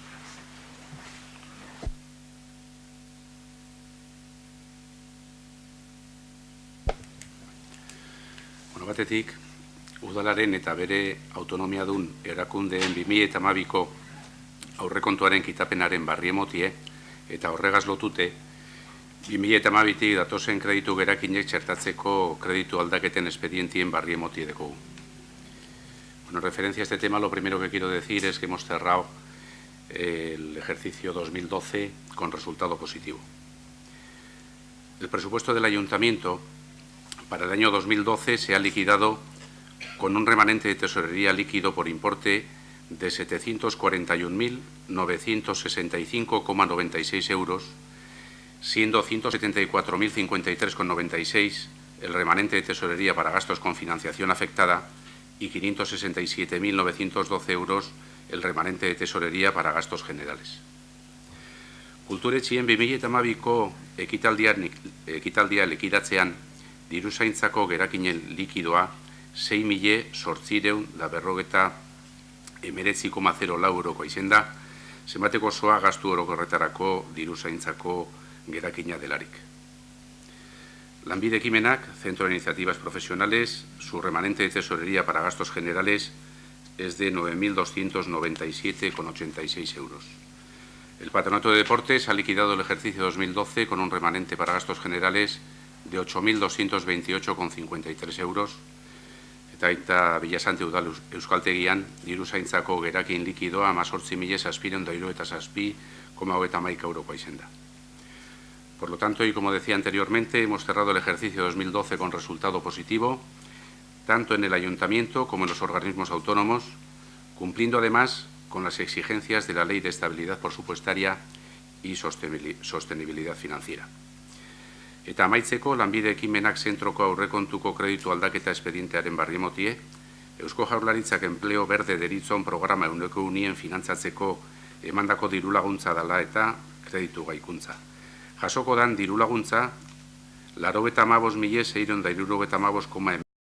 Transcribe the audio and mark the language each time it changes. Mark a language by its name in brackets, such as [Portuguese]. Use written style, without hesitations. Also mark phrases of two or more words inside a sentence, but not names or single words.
[Basque] Batetik, udalaren eta bere autonomia dun erakundeen 2012ko aurrekontuaren kitapenaren barri emotie eta horregaz lotute 2012tik datozen kreditu gerakinek txertatzeko kreditu aldaketen expedientien barri emotie dekogu. [Spanish] Bueno, en referencia a este tema, lo primero que quiero decir es que hemos cerrado el ejercicio 2012 con resultado positivo. El presupuesto del Ayuntamiento para el año 2012 se ha liquidado con un remanente de tesorería líquido por importe de 741.965,96 euros, siendo 174.053,96 el remanente de tesorería para gastos con financiación afectada y 567.912 euros el remanente de tesorería para gastos generales. [Basque] Kulturetxien 2012ko ekitaldia likidatzean diruzaintzako gerakinen likidoa 6.849,04 euroko izen da, zenbateko osoa gastu orokorretarako diruzaintzako gerakina delarik. Lanbide ekimenak, [Spanish] Centro de Iniciativas Profesionales, su remanente de tesorería para gastos generales es de 9.297,86 euros. El Patronato de Deportes ha liquidado el ejercicio 2012 con un remanente para gastos generales de 8.228,53 euros, [Basque] eta Villasante Udal Euskaltegian diruzaintzako gerakin likidoa 18.777,31 eurokoa izen da. [Spanish] Por lo tanto, y como decía anteriormente, hemos cerrado el ejercicio 2012 con resultado positivo, tanto en el Ayuntamiento como en los organismos autónomos, cumpliendo además con las exigencias de la Ley de Estabilidad Presupuestaria y Sostenibilidad Financiera. [Basque] Eta amaitzeko, lanbide ekimenak zentroko aurrekontuko kreditu aldaketa espedientearen barri emotie, Eusko Jaurlaritzak enpleo berde deritzon programa 100% finantzatzeko emandako dirulaguntza dela eta kreditu gaikuntza. Jasoko dan dirulaguntza 95.675,.